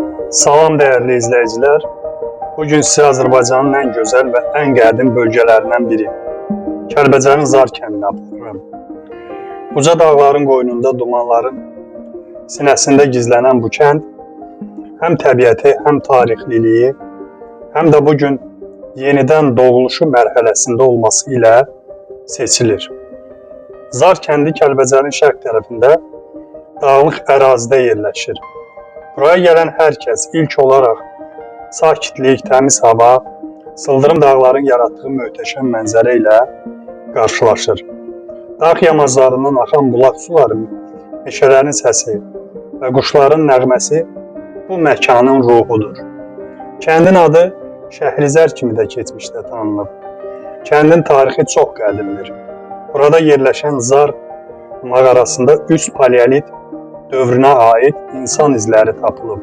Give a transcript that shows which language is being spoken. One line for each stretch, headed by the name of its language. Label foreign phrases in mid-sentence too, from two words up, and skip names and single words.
Turkish: Salam değerli izleyiciler. Bugün size Azərbaycanın en güzel ve en qədim bölgelerinden biri Kəlbəcərin Zar
Azerbaijani: kəndinə aparıram. Uca dağların qoynunda dumanların sinəsində gizlenen bu kənd hem təbiəti, hem tarihliliği, hem de bugün yeniden doğuluşu mərhələsində olması ilə seçilir. Zar kəndi Kəlbəcərin şərq tərəfində dağlıq ərazidə yerləşir. Buraya gelen herkes ilk olarak sakitlik, temiz hava, sıldırım dağların yarattığı möhtəşəm mənzərə ilə qarşılaşır. Dağ yamaclarından axan bulaq suları, meşələrin səsi və quşların nəğməsi bu məkanın ruhudur. Kəndin adı Şəhrizər kimi də keçmişdə tanınıb. Kəndin tarixi çox qədimdir. Burada yerləşən Zar mağarasında üst paleolit dövrünə ait insan izləri tapılıb.